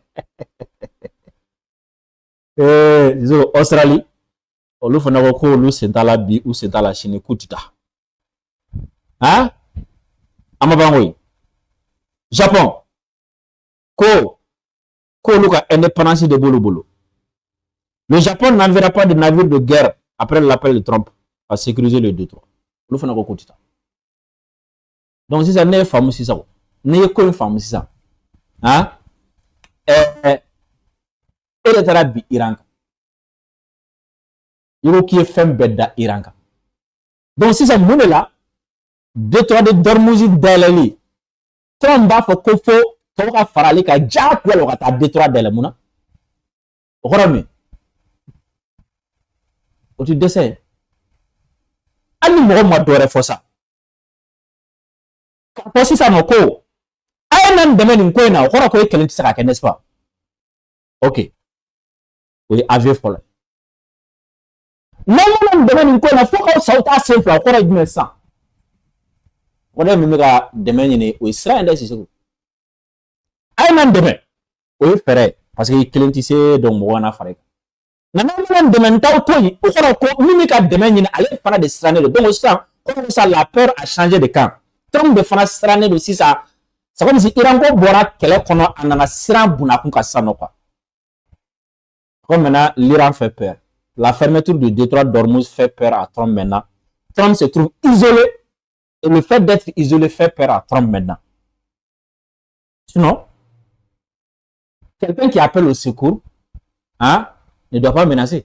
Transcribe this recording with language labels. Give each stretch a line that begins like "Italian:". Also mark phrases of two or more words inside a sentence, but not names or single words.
Bambara: yan Australie olu fana ko k'olu sen t'a la bi u sen t'a la sini k'u tɛ taa an ma ban koyi Japon k'olu ka indépendance de b'olu bolo.
French: Le Japon n'enverra pas de navire de guerre après l'appel de Trump à sécuriser le détroit.
Bambara: Olu fana ko k'u tɛ taa. Donc sisan ne ye faamu sisan ne ye ko in faamu sisan e de taara bi Iran kan i ko k'i ye fɛn bɛɛ da Iran kan. Donc sisan mun de la
French: détroit de Dormuz
Bambara: dayɛlɛli Trump b'a fɔ ko fo tɔw ka fara ale kan diyagoya la o ka taa détroit dayɛlɛ mun na o kɔrɔ min o tɛ dɛsɛ hali ni mɔgɔ ma dɔ wɛrɛ fɔ sa k'a fɔ sisan nɔ ko a ye na nin dɛmɛ nin ko in na o kɔrɔ ko e kelen tɛ se ka kɛ
French: n'est-ce pas
Bambara: ok o ye avion fɔlɔ ye n'aw mana nin dɛmɛ nin ko in na fo k'aw sa aw t'a sen fila o kɔrɔ ye jumɛn sisan o de min bɛ ka dɛmɛ ɲini o ye sira in dɛ Sisoko a ye na nin dɛmɛ o ye fɛɛrɛ ye
French: parce que
Bambara: i kelen tɛ se donc mɔgɔ kana fara i kan nka n'aw mana nin dɛmɛ nin t'aw to yen o kɔrɔ ko min bɛ ka dɛmɛ ɲini ale fana de sirannen don donc
French: sisan comme ça la peur a changé de camp Trump
Bambara: de fana sirannen don sisan
French: c'est comme si
Bambara: Iran ko bɔra kɛlɛ kɔnɔ a nana siran bunakun kan sisan nɔ
French: quoi comme maintenant l'Iran fait peur la fermeture du détroit d'Ormuz fait peur à Trump maintenant Trump se trouve isolé et le fait d'être isolé fait peur à Trump maintenant sinon quelqu'un qui appelle au secours ne doit pas menacer.